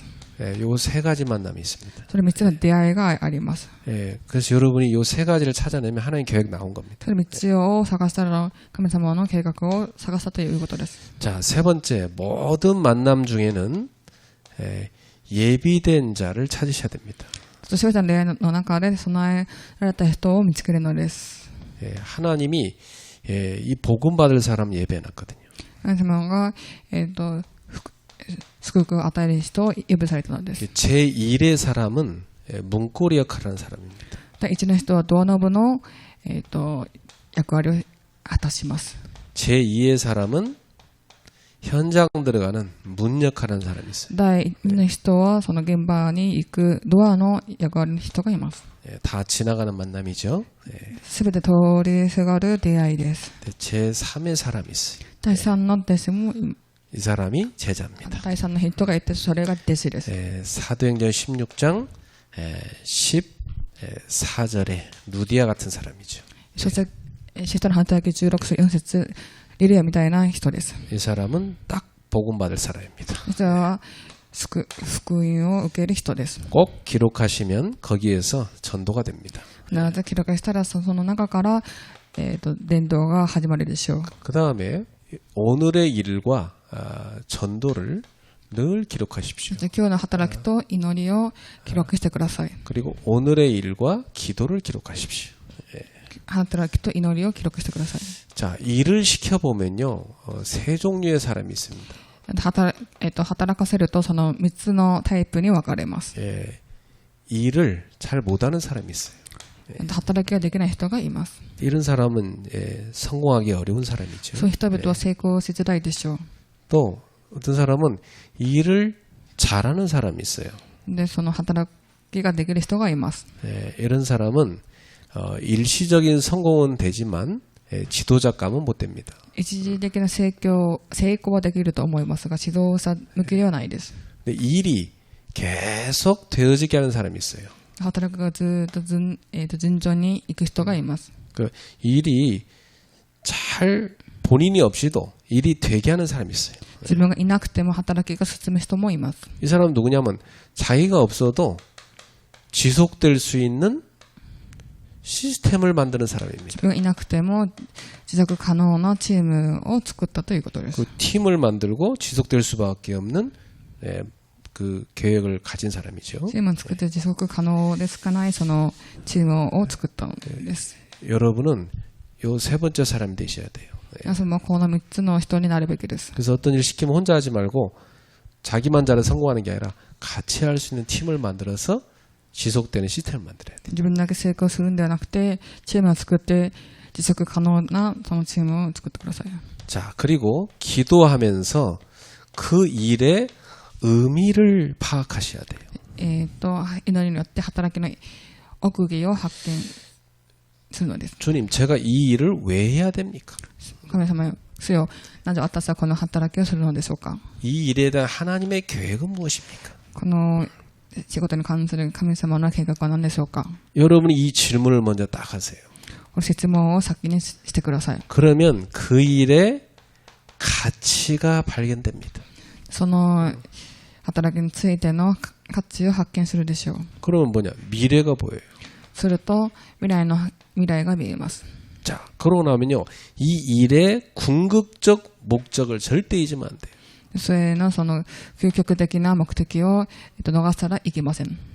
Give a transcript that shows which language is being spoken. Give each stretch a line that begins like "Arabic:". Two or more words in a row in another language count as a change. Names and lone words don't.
Korean: 요 세 가지 만남이 있습니다.
Japanese: それ3つの出会いがあります。
Korean: 그래서 여러분이 요 세 가지를 찾아내면 하나님 계획 나온 겁니다.
Japanese: それ3つを探したら神様の計画を探したということです。
Korean: 자, 세 번째, 모든 만남 중에는 예비된 자를 찾으셔야 됩니다.
Japanese: そして全ての出会いの中で備えられた人を見つけるのです。
Korean: 하나님이 이 복음 받을 사람 예배해놨거든요.
Japanese: 神様が、祝福を与える人を呼びされたのです。
Korean: 제1의 사람은 문고리 역할을 하는 사람입니다.
Japanese: 第1の人はドアノブの、役割を果たします。
Korean: 제2의 사람은 현장 들어가는 문 역할을 하는 사람이 있어요.
Japanese: 第2の人はその現場に行くドアの役割の人がいます。
Korean: 다 지나가는 만남이죠.
Japanese: すべて通りすがる出会いです。
Korean: 제3의 사람이 있어요.
Japanese: 第3の弟子も
Korean: 이 사람이 제자입니다.
Japanese: 第3の人がいてそれが弟子です。
Korean: 사도행전 16장 14절에 루디아 같은 사람이죠.
Japanese: そして使徒の働き16章4節リレアみたいな人です。
Korean: 이 사람은 딱 복음 받을 사람입니다.
Japanese: それは福音を受ける人です。
Korean: 꼭 기록하시면 거기에서 전도가 됩니다.
Japanese: なぜ記録したらその中から、伝道が始まるでしょう。
Korean: 그 다음에 오늘의 일과 전도를 늘 기록하십시오.
Japanese: そして今日の働きと祈りを記録してください。
Korean: 그리고 오늘의 일과 기도를 기록하십시오.
Japanese: 働きと祈りを記録してください。
Korean: 자, 일을 시켜보면요, 세 종류의 사람이 있습니다.
Japanese: 働かせるとその3つのタイプに分かれます。
Korean: 일을 잘 못하는 사람이 있어요.
Japanese: 働きができない人がいます。
Korean: 이런 사람은 성공하기 어려운 사람이죠.
Japanese: そういう人々は成功しづらいでしょう。
Korean: 또 어떤 사람은 일을 잘하는 사람이 있어요.
Japanese: で、その働きができる人がいます。
Korean: 이런 사람은 일시적인 성공은 되지만 지도자감은 못 됩니다.
Japanese: 一時的な成功はできると思いますが、指導者向きではないです。
Korean: 근데 일이 계속 되어지게 하는 사람이 있어요.
Japanese: 働きがずっと順調に行く人がいます。
Korean: 그 일이 잘 본인이 없이도 일이 되게 하는 사람이 있어요.
Japanese: 自分がいなくても働きが進む人もいます。
Korean: 이 사람은 누구냐면 자기가 없어도 지속될 수 있는 시스템을 만드는 사람입니다.
Japanese: 自分がいなくても持続可能なチームを作ったということです。
Korean: 그 팀을 만들고 지속될 수밖에 없는 그 계획을 가진 사람이죠.
Japanese: チームを作って持続可能でしかないそのチームを作ったのです。
Korean: 여러분은 요 세 번째 사람이 되셔야 돼요.
Japanese: 皆さんもこの3つの人になるべきです。
Korean: 그래서 어떤 일 시키면 혼자 하지 말고 자기만 잘해 성공하는 게 아니라 같이 할 수 있는 팀을 만들어서 지속되는 시스템을 만들어야 돼요.
Japanese: 自分だけ成功するんではなくて、チームを作って持続可能なそのチームを作ってください。
Korean: 자, 그리고 기도하면서 그 일의 의미를 파악하셔야 돼요.
Japanese: 祈りによって働きの奥義を発見するのです。
Korean: 주님, 제가 이 일을 왜 해야 됩니까?
Japanese: 神様よ、なぜ私はこの働きをするのでしょうか。
Korean: 이 일에 대한 하나님의 계획은 무엇입니까?
Japanese: この仕事に関する神様の計画は何でしょうか。
Korean: 여러분이 이 질문을 먼저 딱 하세요.
Japanese: この質問を先にしてください。
Korean: 그러면 그 일의 가치가 발견됩니다.
Japanese: その働きについての価値を発見するでしょう。
Korean: 그러면 뭐냐? 미래가 보여요.
Japanese: すると未来が見えます。
Korean: 자, 그러고 나면요. 이 일의 궁극적 목적을 절대 잊으면 안 돼요.
Japanese: それのその究極的な目的を逃したらいけません。